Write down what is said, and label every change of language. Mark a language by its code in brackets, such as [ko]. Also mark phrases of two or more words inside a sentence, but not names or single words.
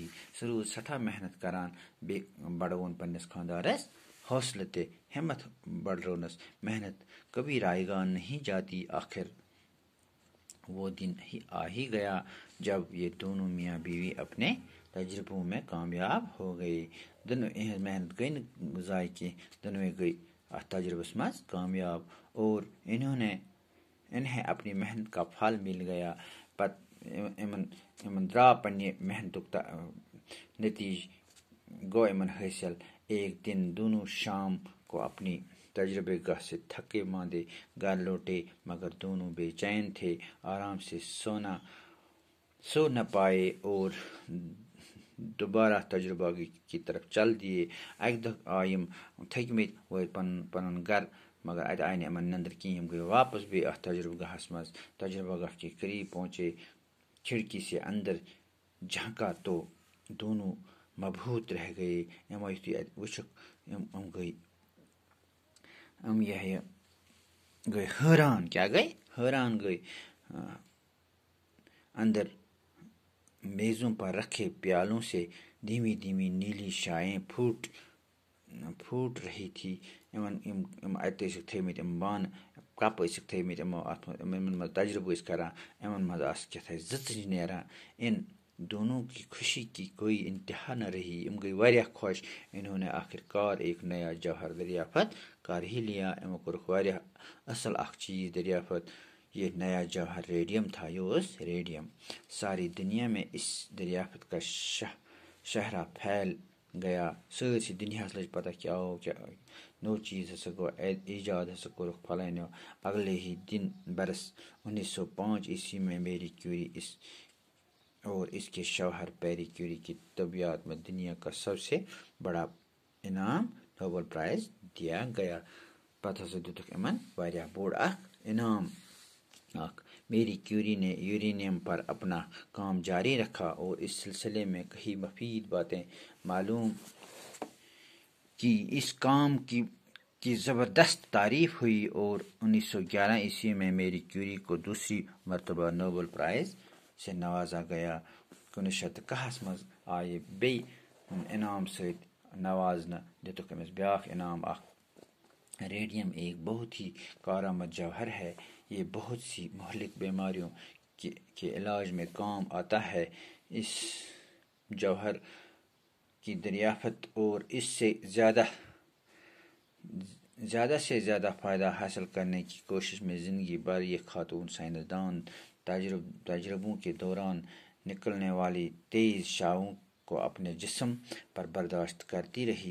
[ks] سۄ روٗز سٮ۪ٹھاہ محنت کران, بیٚیہِ بڑووُن پننِس خاندارس حوصلہٕ تہِ, ہمت بڑھرٲونس. [ur] محنت کبھی رائے گا نہیں جاتی. آخر وہ دن آ ہی گیا جب یہ دونوں میاں بیوی اپنے تجربوں میں کامیاب ہو گئے. [ks] یِہنٛز محنت گٔے نہٕ ضایع کینٛہہ, دۄنوے گٔے اتھ تجربس منٛز کامیاب [ur] اور انہیں اپنی محنت کا پھل مل گیا. [ks] پتہٕ یِمن درٛاو پننہِ محنتُک نتیج گو امن حاصل۔ [ur] ایک دن دونوں شام کو اپنی تجربے گاہ سے تھکے ماندے گھر لوٹے، مگر دونوں بے چین تھے، آرام سے سو نہ پائے اور دوبارہ تجربہ کی طرف چل دیے۔ [ks] اکہ دۄہ آے یم تھٔکمٕتۍ وٲتۍ پنُن گھر، مگر اتہِ آیہِ نہٕ یِمن نندر کِہیٖنۍ۔ یم گٔے واپس بیٚیہِ اتھ تجربہ گاہس منٛز۔ [ur] تجربہ گاہ کے قریب پہنچے، کھڑکی سے اندر جھانکا تو دونوں مبہوت رہ گئے۔ [ks] یمو یُتھُے اتہِ وٕچھُکھ یِم گٔے حٲران۔ کیا گئے؟ حٲران گئے۔ [ur] اندر میزوں پر رکھے پیالوں سے دھیمی دھیمی نیلی شائیں پھوٹ رہی تھی۔ [ks] یم اتہِ ٲسِکھ تھٲومٕتۍ یِم بانہٕ کپ ٲسِکھ تھٲومٕتۍ یِمو یِمن منٛز تجربہٕ ٲسۍ کران، یِمن منٛز آسہٕ کیٛاہتھانۍ زٕژٕ نیران۔ [ur] ان دونوں کی خوشی کی کوئی انتہا نہ رہی۔ [ks] یم گئی واریاہ خوش۔ [ur] انہوں نے آخر کار ایک نیا جوہر دریافت کر ہی لیا۔ [ks] یمو کوٚرُکھ واریاہ اصل اکھ چیز دریافت۔ [ur] یہ نیا جوہر ریڈیم تھا، [ks] یہ اوس ریڈیم۔ [ur] ساری دنیا میں اس دریافت کا شہرہ پھیل گیا۔ [ks] سٲرسٕے دُنیاہس لٔج پتہ کہ نوٚو چیز ہسا گوٚو ایجاد ہسا کوٚرُکھ فلٲنیو۔ [ur] اگلے ہی دن برس 1905 عیسوی میں میری کیوری اور اس کے شوہر پیری کیوری کی طبیعت میں دنیا کا سب سے بڑا انعام نوبل پرائز دیا گیا۔ [ks] پتہ ہسا دِتُکھ یِمن واریاہ بوٚڑ اکھ انعام اکھ۔ [ur] میری کیوری نے یورینیم پر اپنا کام جاری رکھا اور اس سلسلے میں کئی مفید باتیں معلوم کی۔ اس کام کی زبردست تعریف ہوئی اور 1911 عیسوی میں میری کیوری کو دوسری مرتبہ نوبل پرائز سے نوازا گیا۔ [ks] 1910 منٛز آیہِ بیٚیہِ انعام سۭتۍ نوازنہٕ، دِتُکھ أمِس بیٛاکھ انعام اکھ۔ [ur] ریڈیم ایک بہت ہی کارآمد جوہر ہے۔ یہ بہت سی مہلک بیماریوں کے علاج میں کام آتا ہے۔ اس جوہر کی دریافت اور اس سے زیادہ سے زیادہ فائدہ حاصل کرنے کی کوشش میں زندگی بھر یہ خاتون سائنسدان تجربوں کے دوران نکلنے والی تیز شعاعوں کو اپنے جسم پر برداشت کرتی رہی۔